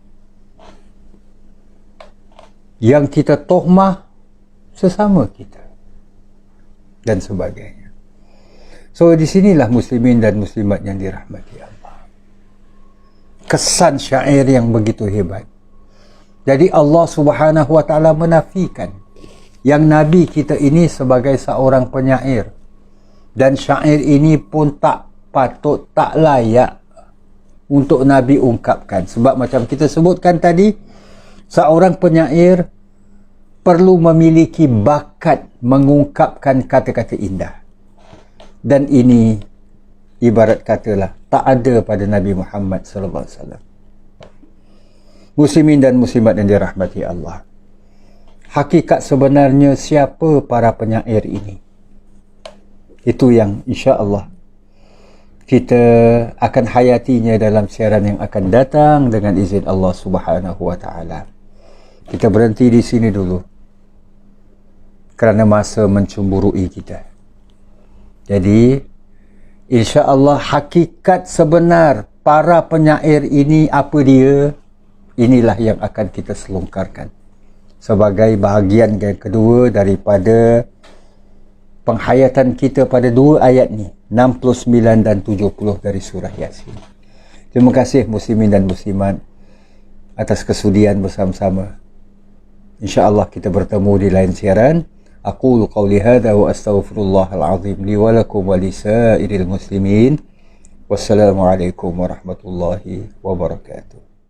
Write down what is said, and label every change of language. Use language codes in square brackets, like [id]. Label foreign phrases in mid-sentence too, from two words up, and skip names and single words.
[ms] Yang kita tohmah, sesama kita, dan sebagainya. So, di sinilah muslimin dan muslimat yang dirahmati Allah. Kesan syair yang begitu hebat. Jadi Allah [ar] سبحانه وتعالى [ms] menafikan yang Nabi kita ini sebagai seorang penyair, dan syair ini pun tak patut, tak layak untuk Nabi ungkapkan. Sebab macam kita sebutkan tadi, seorang penyair perlu memiliki bakat mengungkapkan kata-kata indah. Dan ini ibarat katalah tak ada pada Nabi Muhammad [ar] صلى الله عليه وسلم. [ms] Muslimin dan muslimat yang dirahmati Allah, hakikat sebenarnya siapa para penyair ini? Itu yang [ar] إن شاء الله [ms] kita akan hayatinya dalam siaran yang akan datang dengan izin Allah [ar] سبحانه وتعالى. [ms] Kita berhenti di sini dulu kerana masa mencemburui kita. Jadi [ar] إن شاء الله [ms] hakikat sebenar para penyair ini apa dia? Inilah yang akan kita selongkarkan sebagai bahagian yang kedua daripada penghayatan kita pada dua ayat ni, 69 dan 70 dari surah Yasin. Terima kasih muslimin dan muslimat atas kesudian bersama-sama. InsyaAllah kita bertemu di lain siaran. [ar] أقول قولي هذا وأستغفر الله العظيم لي ولكم ولسائر المسلمين. والسلام عليكم ورحمة الله وبركاته.